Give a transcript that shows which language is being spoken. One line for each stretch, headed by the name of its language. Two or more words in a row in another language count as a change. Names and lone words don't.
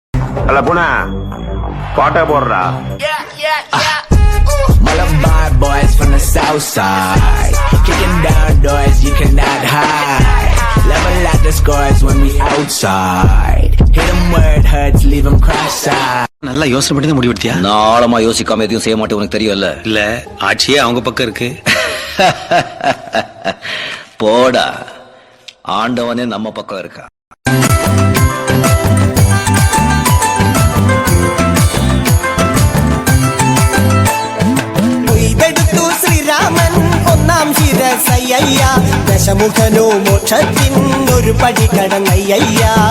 English: அல்ல புனா பாட்டா போடுறா. Malabar boys from the south side, kicking down doors you cannot hide. Level out the scores when we outside. Hit them where it hurts, leave them cross-eyed.
Tamil: நல்லா யோசனை பண்ணி முடிவெடுத்தியா? நாளமா யோசிக்காம எதையும் செய்ய மாட்டேன், உனக்கு தெரியும்ல. இல்ல ஆட்சியே அவங்க பக்கம் இருக்கு. போடா, ஆண்டவனே நம்ம பக்கம் இருக்கா.
Malayalam: ശ്രീരാമൻ ഒന്നാം ശിരസയ്യ ദശമുഖനോ മോക്ഷത്തിൻ ഒരു പടി കടന്നയ്യ.